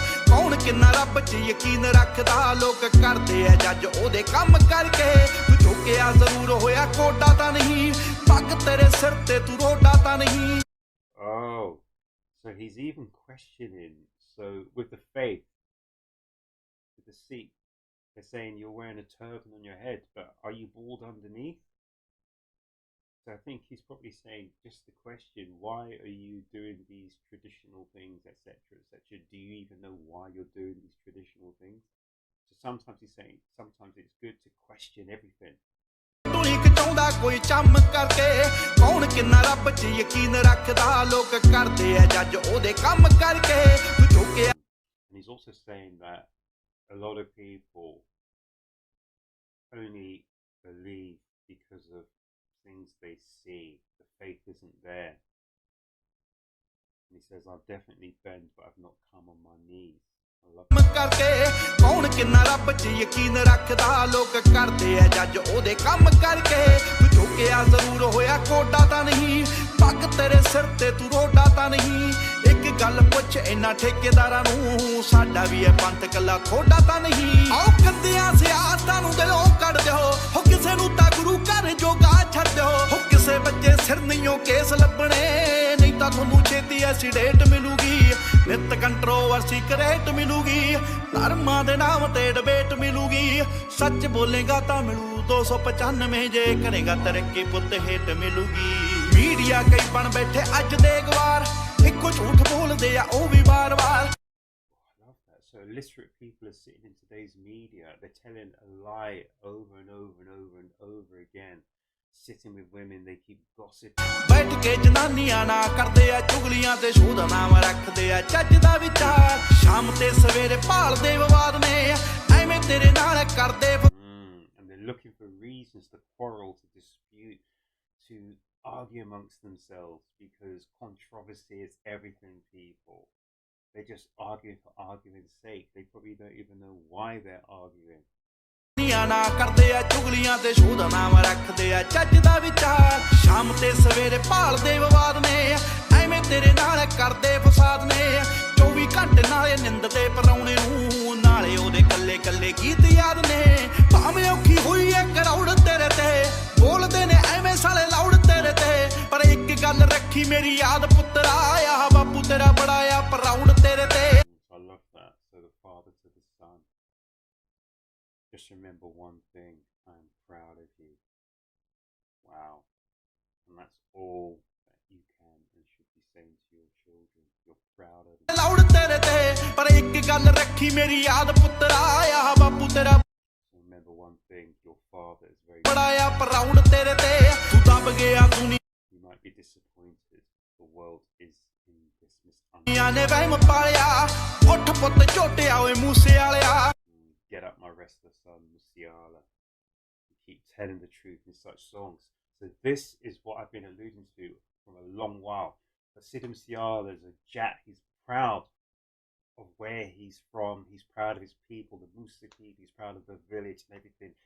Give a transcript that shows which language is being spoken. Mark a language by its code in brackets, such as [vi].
[pa] ਕੌਣ ਕਿੰਨਾ ਰੱਬ 'ਚ ਯਕੀਨ ਰੱਖਦਾ ਲੋਕ ਕਰਦੇ ਐ ਜੱਜ ਉਹਦੇ ਕੰਮ ਕਰਕੇ ਤੂੰ ਝੁਕਿਆ ਜ਼ਰੂਰ ਹੋਇਆ ਕੋਡਾ ਤਾਂ ਨਹੀਂ ਪੱਗ ਤੇਰੇ ਸਿਰ ਤੇ ਤੂੰ ਰੋਡਾ ਤਾਂ ਨਹੀਂ [en] So he's even questioning. So with the faith, with the Sikh, they're saying you're wearing a turban on your head, but are you bald underneath? So I think he's probably saying just the question: why are you doing these traditional things, etc., etc.? Do you even know why you're doing these traditional things? So sometimes he's saying sometimes it's good to question everything. [pa] ਚਾਹੁੰਦਾ ਕੋਈ ਚੰਮ ਕਰਕੇ ਕੌਣ ਕਿੰਨਾ ਰੱਬ 'ਚ ਯਕੀਨ ਰੱਖਦਾ ਲੋਕ ਕਰਦੇ ਆ ਜੱਜ ਉਹਦੇ ਕੰਮ ਕਰਕੇ ਤੂੰ ਝੁਕਿਆ [en] And he's also saying that a lot of people only believe because of things they see. The faith isn't there. And he says, I'll definitely bend, but I've not come on my knees. [pa] ਕਰਕੇ ਕੌਣ ਕਿੰਨਾ ਰੱਬ 'ਚ ਯਕੀਨ ਰੱਖਦਾ ਲੋਕ ਕਰਦੇ ਆ ਜੱਜ ਉਹਦੇ ਕੰਮ ਕਰਕੇ ਤੂੰ ਝੁਕਿਆ ਜ਼ਰੂਰ ਹੋਇਆ ਕੋਡਾ ਤਾਂ ਨਹੀਂ ਪੱਗ ਤੇਰੇ ਸਿਰ ਤੇ ਤੂੰ ਰੋਡਾ ਤਾਂ ਨਹੀਂ ਇੱਕ ਗੱਲ ਪੁੱਛ ਇਹਨਾਂ ਠੇਕੇਦਾਰਾਂ ਨੂੰ ਸਾਡਾ ਵੀ ਇਹ ਪੰਥ ਕੱਲਾ ਥੋੜਾ ਤਾਂ ਨਹੀਂ ਆਓ ਕੰਦਿਆਂ ਸਿਆਸਤਾਂ ਨੂੰ ਦਿਲੋਂ ਕੱਢ ਦਿਓ ਹੋ ਕਿਸੇ ਨੂੰ ਤਾਂ ਗੁਰੂ ਘਰ ਜੋਗਾ ਛੱਡ ਦਿਓ ਹੋ ਕਿਸੇ ਬੱਚੇ ਸਿਰ ਨਹੀਂਓ ਕੇਸ ਲੱਭਣੇ ਨਹੀਂ ਤਾਂ ਤੁਹਾਨੂੰ ਛੇਤੀ ਐਕਸੀਡੈਂਟ ਮਿਲੂਗੀ ਨਿਤ ਕੰਟਰੋਵਰਸੀ ਕਰੇਟ ਮਿਲੂਗੀ ਧਰਮਾਂ ਦੇ ਨਾਮ ਤੇ ਡਿਬੇਟ ਮਿਲੂਗੀ ਸੱਚ ਬੋਲੇਗਾ ਤਾਂ ਮਿਲੂ 295 ਜੇ ਕਰੇਗਾ ਤਰੱਕੀ ਪੁੱਤ ਹੇਟ ਮਿਲੂਗੀ ਮੀਡੀਆ ਕਈ ਬਣ ਬੈਠੇ ਅੱਜ ਦੇ ਗਵਾਰ ਇੱਕੋ ਝੂਠ ਬੋਲਦੇ ਆ ਉਹ ਵੀ ਵਾਰ-ਵਾਰ [en] So illiterate people are sitting in today's media, they're telling a lie over and over and over and over again. Sitting with women, they keep gossiping. [pa] ਬੈਠ ਕੇ ਜਨਾਨੀਆਂ ਨਾ ਕਰਦੇ ਆ ਚੁਗਲੀਆਂ ਤੇ ਸ਼ੋਦਾ ਨਾਮ ਰੱਖਦੇ ਆ ਚੱਜ ਦਾ ਵਿਚਾਰ ਸ਼ਾਮ ਤੇ ਸਵੇਰੇ ਭਾਲਦੇ ਵਿਵਾਦ ਨੇ ਐਵੇਂ ਤੇਰੇ ਨਾਲ ਕਰਦੇ [en] And they're looking for reasons to quarrel, to dispute, to argue amongst themselves because controversy is everything, people. They're just arguing for argument's sake. They probably don't even know why they're arguing. [pa] ਨਾ ਕਰਦੇ ਆ ਚੁਗਲੀਆਂ ਤੇ ਸ਼ੋਦਾ ਨਾਮ ਰੱਖਦੇ ਆ ਚੱਜ ਦਾ ਵਿਚਾਰ ਸ਼ਾਮ ਤੇ ਸਵੇਰੇ ਭਾਲਦੇ ਵਿਵਾਦ ਨੇ ਐਵੇਂ ਤੇਰੇ ਨਾਲ ਕਰਦੇ ਫਸਾਦ ਨੇ 24 ਘੰਟੇ ਨਾਲੇ ਨਿੰਦਦੇ ਪਰਾਉਣੇ ਨੂੰ ਨਾਲੇ ਉਹਦੇ ਕੱਲੇ ਕੱਲੇ ਗੀਤ ਯਾਦ ਨੇ ਭਾਵੇਂ ਔਖੀ ਹੋਈ ਐ ਕਰਾਉੜ ਤੇਰੇ ਤੇ ਬੋਲਦੇ ਨੇ ਐਵੇਂ ਸਾਲੇ ਲਾਉੜ ਤੇਰੇ ਤੇ ਪਰ ਇੱਕ ਗੱਲ ਰੱਖੀ ਮੇਰੀ ਯਾਦ ਪੁੱਤਰਾ ਆ ਬਾਪੂ ਤੇਰਾ ਬੜਾ ਆ ਪਰਾਉੜ ਤੇਰੇ ਤੇ [en] I love that. So the father to the son. Just remember one thing, I'm proud of you. Wow. And that's all that you can and should be saying to your children. You're proud of them. [pa] ਲਾਉੜ ਤੇਰੇ ਤੇ ਪਰ ਇੱਕ ਗੱਲ ਰੱਖੀ ਮੇਰੀ ਯਾਦ ਪੁੱਤਰਾ ਆ ਬਾਪੂ ਤੇਰਾ [en] So remember one thing, your father is very [pa] ਬੜਾ ਆ ਪਰਾਉੜ ਤੇਰੇ ਤੇ ਤੂੰ ਦਬ ਗਿਆ ਤੂੰ [en] You might be disappointed. The world is in this misunderstanding. [pa] ਨੇ ਵਹਿਮ ਪਾਲਿਆ ਉੱਠ ਪੁੱਤ ਝੋਟਿਆ ਓਏ ਮੂਸੇ ਵਾਲਿਆ [en] Get up, my restless son, Moosetape. You keep telling the truth in such songs. So this is what I've been alluding to from a long while. But Sidhu Moose Wala is a Jat. He's proud of where he's from. He's proud of his people, the Moosetape. He's proud of the village and everything.